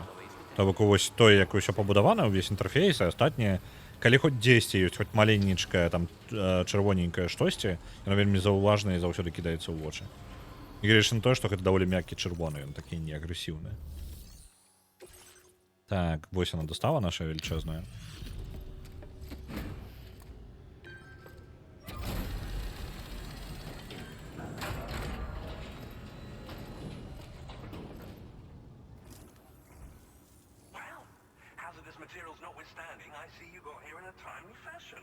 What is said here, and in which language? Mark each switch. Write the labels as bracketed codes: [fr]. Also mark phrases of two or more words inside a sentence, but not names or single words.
[be] То бок вось тое, як усё пабудавана, ўвесь інтэрфейс, і астатняе, калі хоць дзесьці ёсць хоць маленечкае там чырвоненькае штосьці, яно вельмі заўважна і заўсёды кідаецца ў вочы. І гледзячы на тое, што гэта даволі мяккі чырвоны, ён такі не агрэсіўны. Так, вось яна дастава наша велічэзная. [en] Well, hazardous materials notwithstanding, I see you got here in a timely fashion.